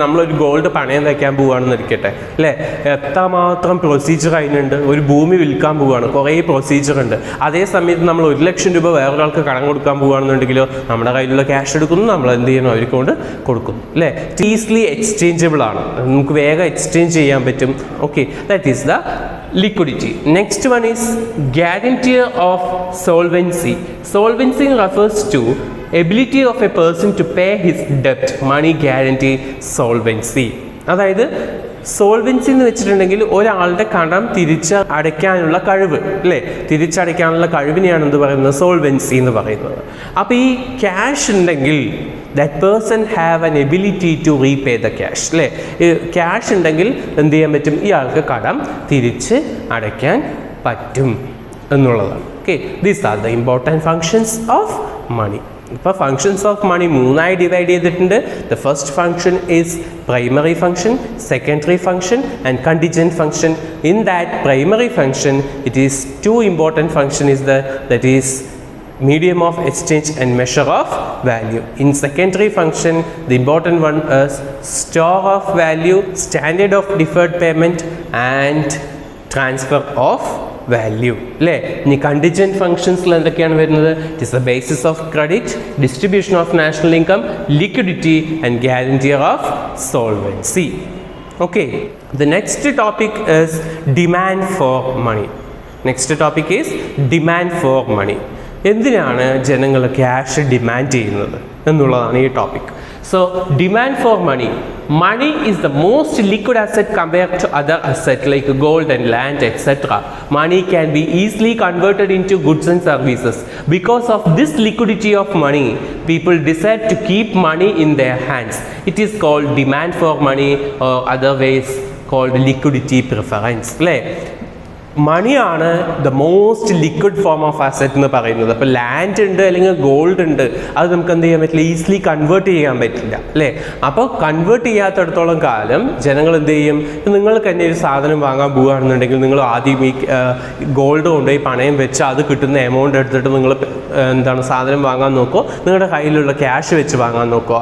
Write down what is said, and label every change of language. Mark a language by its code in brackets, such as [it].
[ml] നമ്മളൊരു ഗോൾഡ് പണയം വയ്ക്കാൻ പോവുകയാണെന്ന് ഇരിക്കട്ടെ അല്ലേ, എത്രമാത്രം പ്രൊസീജിയർ അതിനുണ്ട്. ഒരു ഭൂമി വിൽക്കാൻ പോവുകയാണ്, കുറേ പ്രൊസീജിയർ ഉണ്ട്. അതേ സമയത്ത് നമ്മൾ 1 ലക്ഷം രൂപ വേറൊരാൾക്ക് കടം കൊടുക്കാൻ പോവുകയാണെന്നുണ്ടെങ്കിലോ നമ്മുടെ കയ്യിലുള്ള ക്യാഷ് എടുക്കുന്നു, നമ്മൾ എന്ത് ചെയ്യണം, അവർക്ക് കൊണ്ട് കൊടുക്കുന്നു അല്ലേ. ഈസിലി എക്സ്ചേഞ്ചബിൾ ആണ്, നമുക്ക് വേഗം എക്സ്ചേഞ്ച് ചെയ്യാൻ പറ്റും. [en] Okay, that is the liquidity. Next one is guarantor of solvency. Solvency refers to ability of a person to pay his debt. Money guarantee solvency. [ml] അതായത് സോൾവൻസി എന്ന് വെച്ചിട്ടുണ്ടെങ്കിൽ ഒരാളുടെ കടം അടയ്ക്കാനുള്ള കഴിവ് അല്ലേ, തിരിച്ചടയ്ക്കാനുള്ള കഴിവിനെയാണ് എന്ത് പറയുന്നത്, സോൾവൻസി എന്ന് പറയുന്നത്. അപ്പോൾ ഈ ക്യാഷ് ഉണ്ടെങ്കിൽ [en] that person have an ability to repay the cash അല്ലേ. [ml] ക്യാഷ് ഉണ്ടെങ്കിൽ എന്ത് ചെയ്യാൻ പറ്റും, ഇയാൾക്ക് കടം തിരിച്ച് അടയ്ക്കാൻ പറ്റും എന്നുള്ളതാണ്. [en] Okay, these are the important functions of money. [ml] ഇപ്പോൾ ഫങ്ഷൻസ് ഓഫ് മണി 3ആയി ഡിവൈഡ് ചെയ്തിട്ടുണ്ട്. [en] The first function is primary function, secondary function and contingent function. In that primary function it is 2 important function is that is medium of exchange and measure of value. In secondary function, the important one is store of value, standard of deferred payment and transfer of value അല്ലേ. [ml] ഇനി contingent ഫങ്ഷൻസിൽ എന്തൊക്കെയാണ് വരുന്നത്, [en] It is the basis of credit, distribution of national income, liquidity and guarantor of solvency. Okay, the next topic is demand for money. Next topic is demand for money. [ml] എന്തിനാണ് ജനങ്ങൾ cash demand ചെയ്യുന്നത് എന്നുള്ളതാണ് ഈ topic. [en] So demand for money. Money is the most liquid asset compared to other assets like gold and land, etc. Money can be easily converted into goods and services. Because of this liquidity of money, people decide to keep money in their hands. It is called demand for money, or other ways called liquidity preference. മണിയാണ് the most liquid form of asset [ml] എന്ന് പറയുന്നത്. അപ്പോൾ land ഉണ്ട് അല്ലെങ്കിൽ gold ഉണ്ട്, അത് നമുക്ക് എന്ത് ചെയ്യാൻ പറ്റില്ല, ഈസിലി കൺവേർട്ട് ചെയ്യാൻ പറ്റില്ല അല്ലേ. അപ്പോൾ കൺവേർട്ട് ചെയ്യാത്തടത്തോളം കാലം ജനങ്ങൾ എന്ത് ചെയ്യും, നിങ്ങൾക്ക് തന്നെ ഒരു സാധനം വാങ്ങാൻ പോവുകയാണെന്നുണ്ടെങ്കിൽ നിങ്ങൾ ആദ്യം ഈ ഗോൾഡ് കൊണ്ടുപോയി പണയം വെച്ച് അത് കിട്ടുന്ന എമൗണ്ട് എടുത്തിട്ട് നിങ്ങൾ സാധനം വാങ്ങാൻ നോക്കുമോ, നിങ്ങളുടെ കയ്യിലുള്ള ക്യാഷ് വെച്ച് വാങ്ങാൻ നോക്കുമോ.